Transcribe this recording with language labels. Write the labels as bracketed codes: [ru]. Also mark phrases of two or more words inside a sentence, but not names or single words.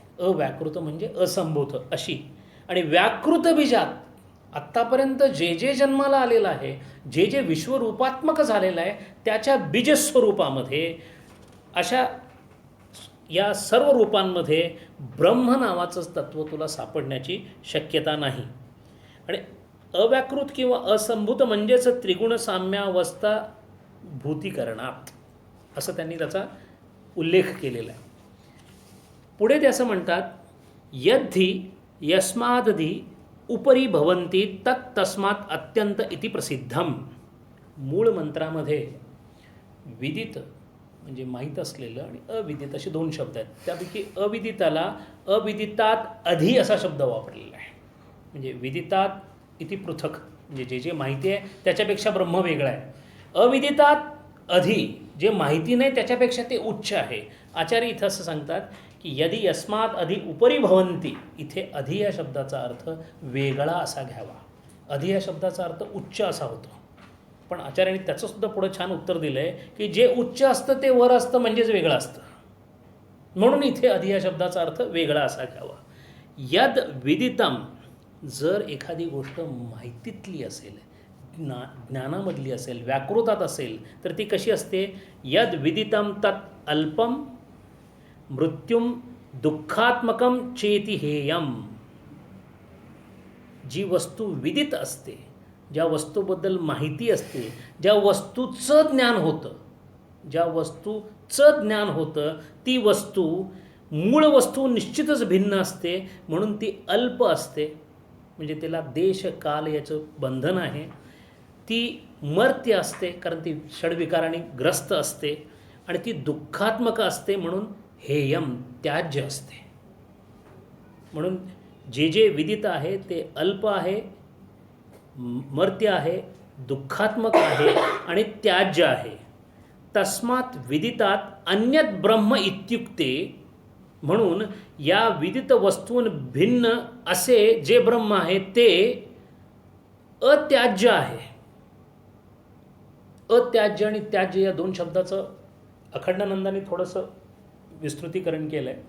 [mr] अव्याकृत म्हणजे असंभूत अशी. आणि व्याकृत बीजात आत्तापर्यंत जे जे जन्माला आलेलं आहे, जे जे विश्वरूपात्मक झालेलं आहे त्याच्या बीजस्वरूपामध्ये अशा या सर्व रूपांमध्ये ब्रह्म नावाचंच तत्त्व तुला सापडण्याची शक्यता नाही. आणि अव्याकृत किंवा असंभूत म्हणजेच त्रिगुण साम्यावस्था भूतीकरणात असं त्यांनी त्याचा उल्लेख केलेला आहे. पुढे ते असं म्हणतात [sa] यद्धि यस्मादधी उपरी भवन्ति तत् तस्मात् अत्यंत इति प्रसिद्धम. [mr] मूळ मंत्रामध्ये विदित म्हणजे माहीत असलेलं आणि अविदित असे दोन शब्द आहेत. त्यापैकी अविदिताला [sa] अविदितात अधि [mr] असा शब्द वापरलेला आहे. म्हणजे [sa] विदितात इति पृथक [mr] म्हणजे जे जे माहिती आहे त्याच्यापेक्षा ब्रह्म वेगळा आहे. [sa] अविदितात अधि [mr] जे माहिती नाही त्याच्यापेक्षा ते उच्च आहे. आचार्य इथं असं सांगतात की [sa] यदि यस्मात अधि उपरी भवन्ति, [mr] इथे अधि या शब्दाचा अर्थ वेगळा असा घ्यावा. अधि या शब्दाचा अर्थ उच्च असा होतो. पण आचार्यांनी त्याचंसुद्धा पुढं छान उत्तर दिलं आहे की जे उच्च असतं ते वर असतं म्हणजेच वेगळं असतं. म्हणून इथे अधि या शब्दाचा अर्थ वेगळा असा घ्यावा. [sa] यद विदितम, [mr] जर एखादी गोष्ट माहितीतली असेल, ज्ञानामधली असेल, व्याकृतात असेल तर ती कशी असते. [sa] यद विदितम तत् अल्पम मृत्युम दुःखात्मकम चेती हेयम. [mr] जी वस्तू विदित असते, ज्या वस्तूबद्दल माहिती असते, ज्या वस्तूचं ज्ञान होतं ती वस्तू मूळ वस्तू निश्चितच भिन्न असते म्हणून ती अल्प असते. म्हणजे तिला देश काल याचं बंधन आहे. ती मर्त्य असते कारण ती षड्विकाराने ग्रस्त असते आणि ती दुःखात्मक असते म्हणून हेयम त्याज्य असते. म्हणून जे जे विदित आहे ते अल्प आहे, मर्त्य आहे, दुःखात्मक आहे आणि त्याज्य आहे. [sa] तस्मात विदितात अन्यत ब्रह्म इत्युक्ते, [mr] म्हणून या विदित वस्तून भिन्न असे जे ब्रह्म आहे ते अत्याज्य आहे. अत्याज्य आणि त्याज्य या दोन शब्दाचं अखंडानंदाने थोडंसं विस्तृतीकरण केलं आहे.